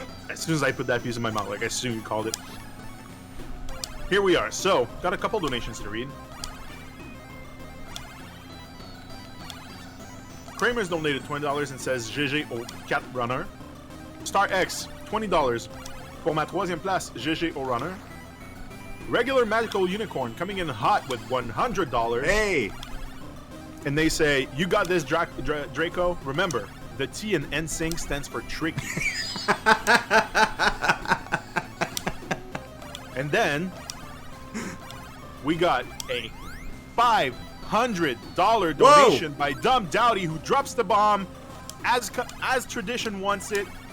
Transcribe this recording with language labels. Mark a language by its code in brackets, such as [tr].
[en] As soon as I put that piece in my mouth, like I soon called it. Here we are. So, got a couple donations to read. Kramer's donated $20 and says GG au 4 runner. Star X, $20. [fr] Pour ma troisième place, GG au runner. [en] Regular Magical Unicorn coming in hot with $100. Hey! And they say, you got this, Draco. Remember, the T in NSYNC stands for tricky. And then we got a $500 donation by Dumb Dowdy, who drops the bomb as tradition wants it.